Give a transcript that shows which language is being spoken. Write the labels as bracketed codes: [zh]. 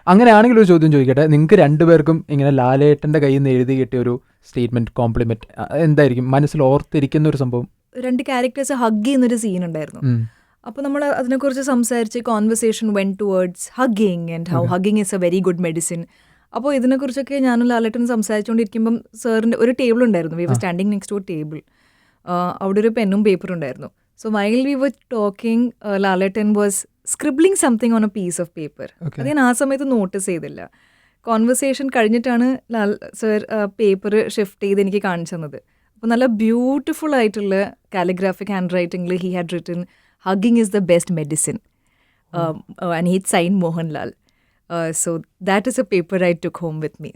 [ml] അങ്ങനെയാണെങ്കിൽ ഒരു ചോദ്യം ചോദിക്കട്ടെ, നിങ്ങൾക്ക് രണ്ടുപേർക്കും ഇങ്ങനെ ലാലേട്ടന്റെ കയ്യിൽ നിന്ന് എഴുതി കിട്ടിയ ഒരു സ്റ്റേറ്റ്മെന്റ്, കോംപ്ലിമെന്റ് എന്തായിരിക്കും മനസ്സിൽ ഓർത്തിരിക്കുന്ന ഒരു സംഭവം? രണ്ട് ക്യാരക്ടേഴ്സ് ഹഗ് ചെയ്യുന്നൊരു സീൻ ഉണ്ടായിരുന്നു. അപ്പോൾ നമ്മൾ അതിനെക്കുറിച്ച് സംസാരിച്ച് [en] Conversation went towards hugging and how hugging is a very good medicine. [ml] അപ്പോൾ ഇതിനെക്കുറിച്ചൊക്കെ ഞാനും ലാലേട്ടനും സംസാരിച്ചുകൊണ്ടിരിക്കുമ്പം സാറിൻ്റെ ഒരു ടേബിൾ ഉണ്ടായിരുന്നു. [en] We were standing next to a table. [ml] അവിടെ ഒരു പെന്നും പേപ്പറും ഉണ്ടായിരുന്നു. [en] So while we were talking, Lalaten was scribbling something on a piece of paper. [ml] അത് ഞാൻ ആ സമയത്ത് നോട്ടീസ് ചെയ്തില്ല. കോൺവെർസേഷൻ കഴിഞ്ഞിട്ടാണ് ലാൽ സർ പേപ്പർ ഷിഫ്റ്റ് ചെയ്ത് എനിക്ക് കാണിച്ചു തന്നത്. അപ്പോൾ നല്ല ബ്യൂട്ടിഫുൾ ആയിട്ടുള്ള calligraphic hand റൈറ്റിംഗിൽ [en] He had written hugging is the best medicine and he sign Mohanlal. So that is a paper I took home with me.